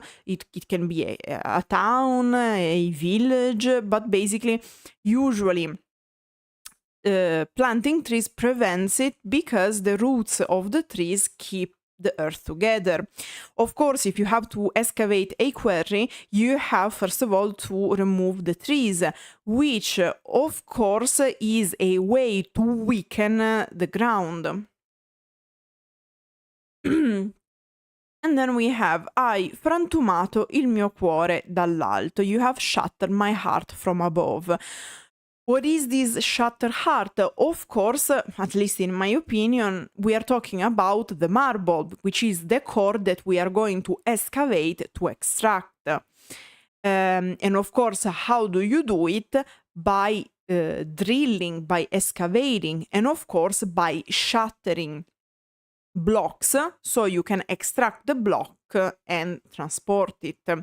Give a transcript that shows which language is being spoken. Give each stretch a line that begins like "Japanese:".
English: It can be a town, a village, but basically usually planting trees prevents it because the roots of the trees keep the earth together. Of course, if you have to excavate a quarry, you have first of all to remove the trees, which of course is a way to weaken the ground. And then we have
Italian: hai frantumato il mio cuore dall'alto.
English: You have shattered my heart from above. What is this shattered heart? Of course, at least in my opinion, we are talking about the marble, which is the core that we are going to excavate to extract. And of course, how do you do it? By drilling, by excavating, and of course by shattering blocks, so you can extract the block and transport it.